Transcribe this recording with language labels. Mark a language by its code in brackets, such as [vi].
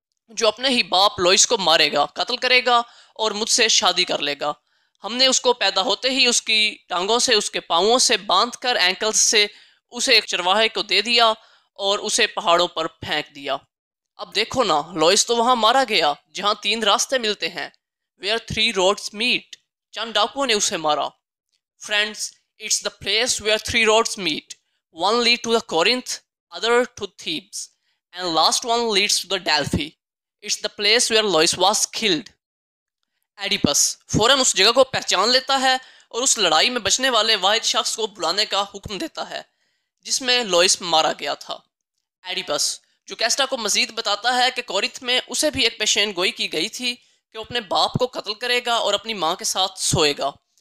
[ur] جو اپنے ہی باپ لوئس کو مارے گا، قتل کرے گا اور مجھ سے شادی کر لے گا۔ ہم نے اس کو پیدا ہوتے ہی اس کی ٹانگوں سے اس کے پاؤں سے باندھ کر اینکلز سے اسے ایک چرواہے کو دے دیا اور اسے پہاڑوں پر پھینک دیا۔ اب دیکھو نا، لوئس تو وہاں مارا گیا جہاں 3 راستے ملتے ہیں، [en] where 3 roads meet۔ [ur] چند ڈاکوؤں نے اسے مارا۔ [en] Friends, it's the place where 3 roads meet. One leads to the Corinth, other to Thebes, and last one leads to the Delphi. It's the place where Lois was killed. [ur] Oedipus فوراً اس جگہ کو پہچان لیتا ہے اور اس لڑائی میں بچنے والے واحد شخص کو بلانے کا حکم دیتا ہے جس میں لوئس مارا گیا تھا۔ ایڈیپس جوکیسٹا کو مزید بتاتا ہے کہ کورنتھ میں اسے بھی ایک پیشین گوئی کی گئی تھی کہ وہ اپنے باپ کو قتل کرے گا اور اپنی ماں کے ساتھ سوئے گا،